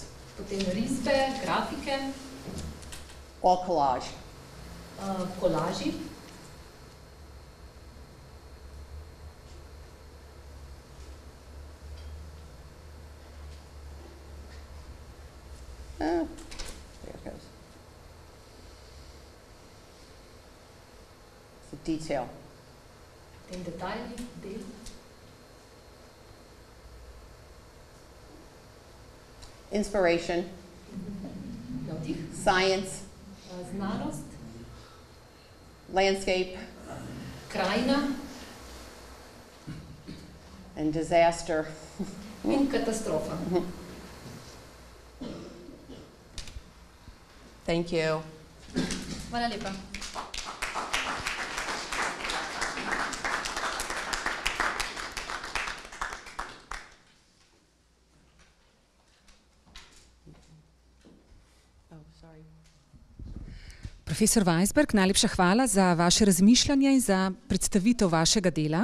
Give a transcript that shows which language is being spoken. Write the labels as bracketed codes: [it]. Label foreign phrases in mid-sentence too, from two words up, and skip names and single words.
[sl] Potem risbe, grafike. [en] All collage. [sl] Kolaži. [en] There it goes. It's a detail. [sl] Potem detajli, del. [en] Inspiration, science, [sl] znanost, [en] landscape, [sl] krajina, [en] and disaster. [sl] In katastrofa. [en] Thank you. [sl] Hvala lepa. Profesor Weisberg, najlepša hvala za vaše razmišljanje in za predstavitev vašega dela.